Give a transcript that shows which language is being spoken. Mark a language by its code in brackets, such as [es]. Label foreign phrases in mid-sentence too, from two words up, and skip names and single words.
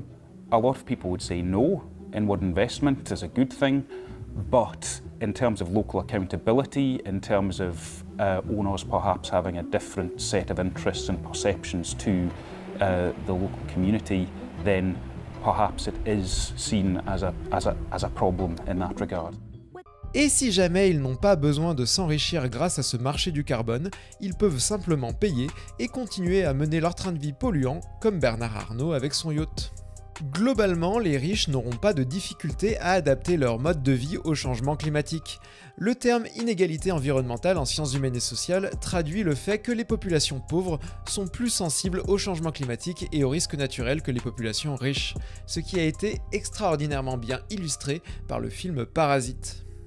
[en] A lot of people would say no. Inward investment is a good thing, but in terms of local accountability, in terms of owners perhaps having a different set of interests and perceptions to the local community, then perhaps it is seen as a problem in that regard. [fr] Et si jamais ils n'ont pas besoin de s'enrichir grâce à ce marché du carbone, ils peuvent simplement payer et continuer à mener leur train de vie polluant, comme Bernard Arnault avec son yacht. Globalement, les riches n'auront pas de difficulté à adapter leur mode de vie au changement climatique. Le terme inégalité environnementale en sciences humaines et sociales traduit le fait que les populations pauvres sont plus sensibles au changement climatique et aux risques naturels que les populations riches, ce qui a été extraordinairement bien illustré par le film Parasite.